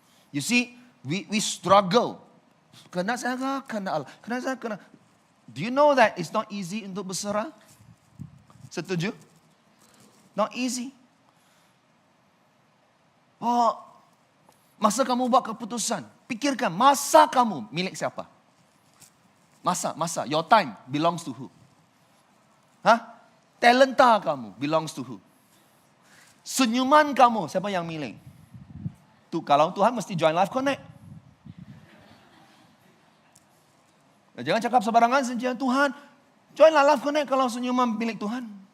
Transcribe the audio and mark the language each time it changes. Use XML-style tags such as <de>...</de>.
<en>You see, we struggle.</en> <ms>Kehendak saya kehendak Allah. Kehendak saya kehendak.</ms> <en>Do you know that it's not easy</en> <ms>untuk berserah? Setuju?</ms> <en>Not easy.</en> <ms>Oh, masa kamu buat keputusan, pikirkan masa kamu milik siapa?</ms> <en>Masa, your time belongs to who?</en> <ms>Talenta kamu</ms> <en>belongs to who?</en> <ms>Senyuman kamu, siapa yang milik? Tuh, kalau Tuhan mesti join Life Connect. Jangan cakap sembarangan saja, Tuhan, joinlah Life Connect kalau senyuman milik Tuhan.</ms>